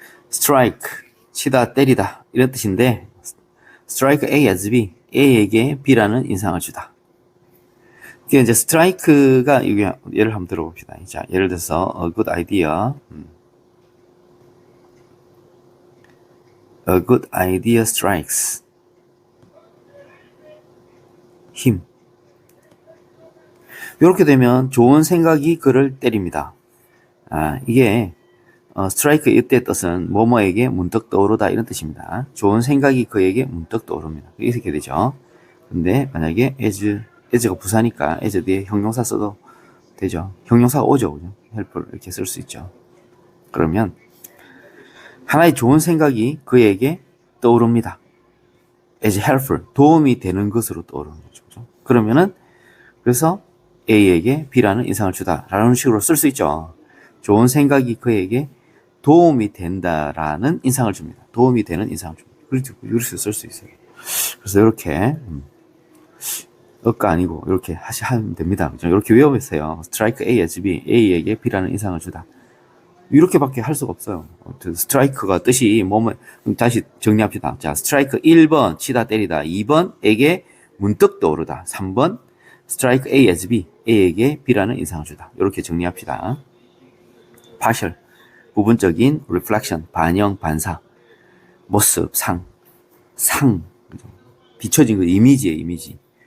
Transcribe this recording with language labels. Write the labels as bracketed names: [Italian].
[Korean] strike, 치다, 때리다 이런 뜻인데 [English] strike A as B, [Korean] A에게 B라는 인상을 주다. 이게 이제 strike가 이게 예를 한번 들어봅시다. 자, 예를 들어서 [English] a good idea, a good idea strikes him. [Korean] 이렇게 되면 좋은 생각이 그를 때립니다. 이게 스트라이크 이때의 뜻은 뭐뭐에게 문득 떠오르다 이런 뜻입니다. 좋은 생각이 그에게 문득 떠오릅니다. 이렇게 되죠. 근데 만약에 as가 부사니까 as 뒤에 형용사 써도 되죠. 형용사가 오죠. 그죠? help를 이렇게 쓸 수 있죠. 그러면 하나의 좋은 생각이 그에게 떠오릅니다. [English] as helpful, [Korean] 도움이 되는 것으로 떠오르는 거죠. 그죠? 그러면은 그래서 A에게 B라는 인상을 주다라는 식으로 쓸 수 있죠. 좋은 생각이 그에게 도움이 된다라는 인상을 줍니다. 도움이 되는 인상을 줍니다. 이렇게 쓸 수 있어요. 그래서 이렇게 아니고 이렇게 하면 됩니다. 이렇게 외워보세요. [English] strike A as B, [Korean] A에게 B라는 인상을 주다. 이렇게밖에 할 수가 없어요. 스트라이크가 뜻이 다시 정리합시다. 자, 스트라이크 1번 치다 때리다, 2번에게 문득 떠오르다, 3번 스트라이크 A as B, A에게 B라는 인상을 주다. 이렇게 정리합시다. partial, 부분적인, reflection, 반영, 반사, 모습, 상, 비춰진 거, 이미지예요, 이미지.